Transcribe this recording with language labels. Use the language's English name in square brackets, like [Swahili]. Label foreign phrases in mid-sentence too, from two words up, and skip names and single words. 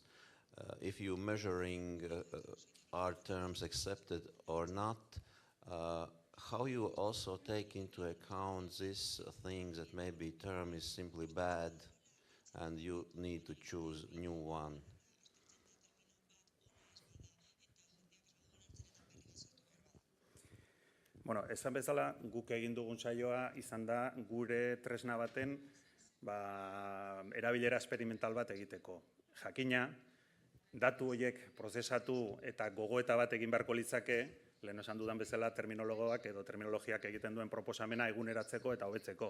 [English] If you're measuring are terms accepted or not, how you also take into account this thing that maybe term is simply bad and you need to choose new one? [Basque] Bueno, esan bezala, guk egin dugun saioa izan da gure tresna baten erabilera esperimental bat egiteko. Jakina, datu horiek prozesatu eta gogoeta bat egin beharko litzake, lehen esan dudan bezala terminologoak edo terminologiak egiten duen proposamena eguneratzeko eta hobetzeko.